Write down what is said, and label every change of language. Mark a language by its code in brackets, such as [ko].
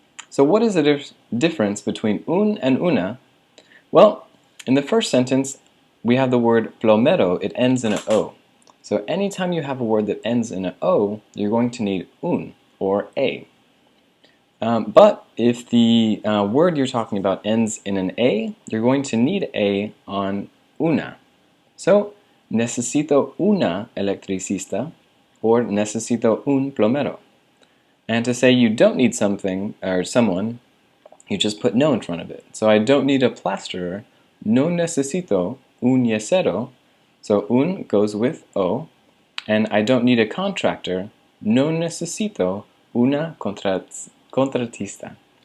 [en] So what is the difference between un and una? Well, in the first sentence, we have the word plomero, it ends in an O. So anytime you have a word that ends in an O, you're going to need un, or a. But if the word you're talking about ends in an A, you're going to need a on una. [es] So, necesito una electricista, or necesito un plomero. [en] And to say you don't need something, or someone, you just put no in front of it. So I don't need a plasterer, no necesito un yesero, so un goes with o, and I don't need a contractor, no necesito una contratista.